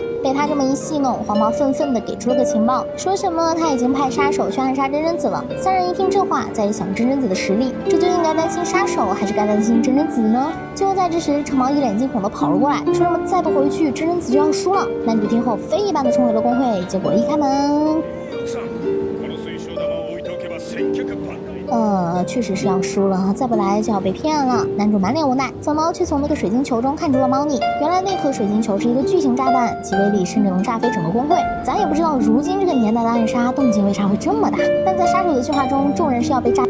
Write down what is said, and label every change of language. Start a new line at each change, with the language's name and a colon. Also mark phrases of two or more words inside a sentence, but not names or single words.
Chinese: 被他这么一戏弄，黄毛愤愤地给出了个情报，说什么他已经派杀手去暗杀真人子了。三人一听这话，再一想真人子的实力，这就应该担心杀手还是该担心真人子呢？就在这时，橙毛一脸惊恐地跑了过来，说什么再不回去，真人子就要输了。男主听后飞一般地冲回了公会，结果一开门，
Japanese: この水晶玉を置いておけば1900番
Chinese: 确实是要输了，再不来就要被骗了。男主满脸无奈，小猫却从那个水晶球中看出了猫腻。原来那颗水晶球是一个巨型炸弹，其威力甚至能炸飞整个工会。咱也不知道如今这个年代的暗杀动静为啥会这么大，但在杀手的计划中，众人是要被炸。